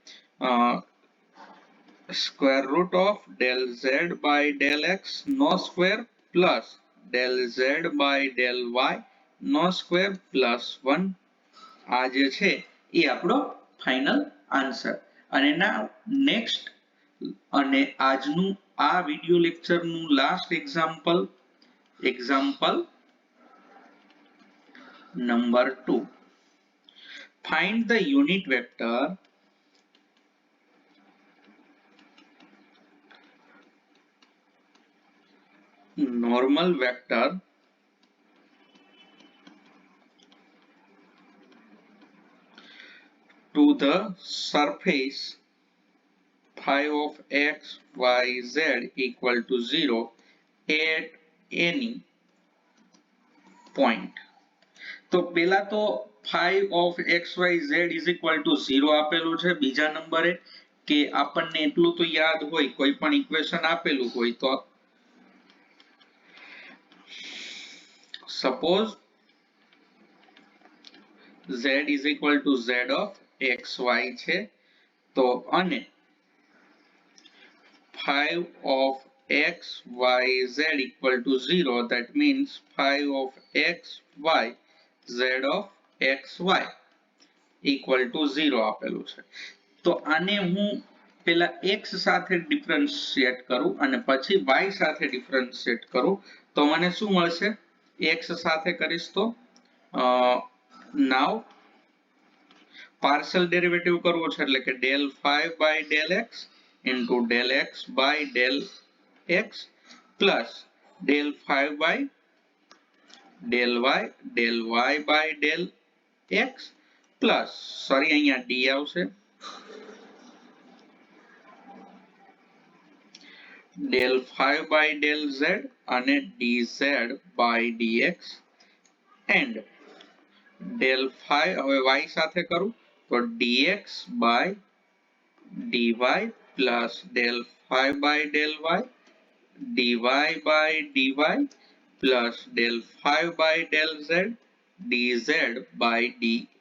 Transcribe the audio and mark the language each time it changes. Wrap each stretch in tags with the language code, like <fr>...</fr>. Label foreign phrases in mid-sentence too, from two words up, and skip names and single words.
<en>square root of del z by del x no square plus del z by del y no square plus 1.</en> <gu>આ જે છે એ આપણો</gu> <en>final answer.</en> <gu>અને ના નેક્સ્ટ અને આજનું આ વિડિયો લેક્ચરનું</gu> <en>last example</en> <gu>નંબર 2.</gu> <en>find the unit vector normal vector to the surface phi of x y z equal to 0 at any point.</en> <gu>તો પેલા તો</gu> <en>phi of x y z is equal to 0</en> <gu>આપેલું છે. બીજા નંબરે કે આપણને એટલું તો યાદ હોય કોઈ પણ ઇક્વેશન આપેલું હોય તો</gu> <en>suppose z is equal to z of xy</en> <gu>છે તો અને</gu> <en>phi of x y z equal to 0 that means phi of x y z of xy equal to 0</en> <gu>આપેલું છે. તો આને હું પેલા x સાથે ડિફરન્શિએટ કરું અને પછી y સાથે ડિફરન્શિએટ કરું તો મને શું મળશે?</gu> <en>x</en> <gu>સાથે કરીશ તો</gu> <en>now partial derivative</en> <gu>કરવો છે એટલે કે</gu> <en>del phi by del x into del x by del x plus del phi by del y by del x plus sorry</en> <gu>અહીંયા d આવશે</gu> <en>del phi by del z અને dz by dx and del phi હવે y</en> <gu>સાથે કરું તો</gu> <en>dx by dy plus del phi by del y dy by dy plus del phi by del z dz by dy.</en>